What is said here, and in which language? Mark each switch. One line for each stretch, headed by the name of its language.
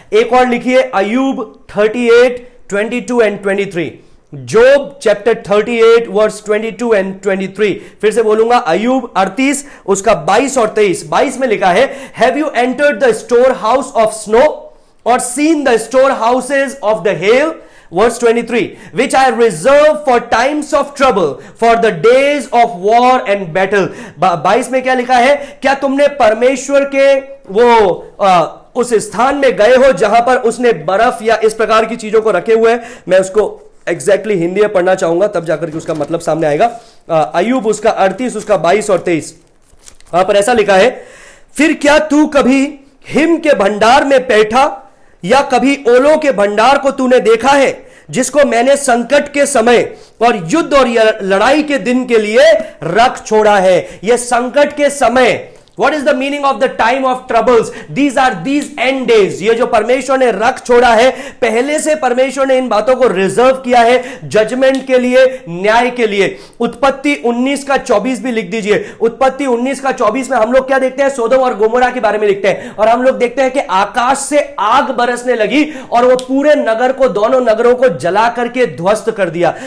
Hindi: एक और लिखिए, अय्यूब 38, 22 and 23।
English: Job chapter 38 verse 22 and 23।
Hindi: फिर से बोलूंगा, अय्यूब 38 उसका 22 और 23। 22 में लिखा है,
English: Have you entered the store house of snow or seen the store houses of the hail? Verse 23, which I reserve for times of trouble, for the days of war and battle.
Hindi: 22 में क्या लिखा है? क्या तुमने परमेश्वर के वो उस स्थान में गए हो जहां पर उसने बर्फ या इस प्रकार की चीजों को रखे हुए हैं? मैं उसको एग्जैक्टली हिंदी में पढ़ना चाहूंगा, तब जाकर के उसका मतलब सामने आएगा। अय्यूब उसका 38, उसका 22 और 23, वहां पर ऐसा लिखा है, फिर क्या तू कभी हिम के भंडार में बैठा या कभी ओलों के भंडार को तूने देखा है, जिसको मैंने संकट के समय और युद्ध और लड़ाई के दिन के लिए रख छोड़ा है? यह संकट के समय,
English: What is the meaning of the time of troubles? These are these end days.
Hindi: ये जो परमेश्वर ने रख छोड़ा है, पहले से परमेश्वर ने इन बातों को रिजर्व किया है जजमेंट के लिए, न्याय के लिए। उत्पत्ति 19 का 24 भी लिख दीजिए। उत्पत्ति 19 का 24 में हम लोग क्या देखते हैं? सोदोम और गोमोरा के बारे में लिखते हैं, और हम लोग देखते हैं कि आकाश से आग बरसने लगी और वो पूरे नगर को, दोनों नगरों को जला करके ध्वस्त कर दिया।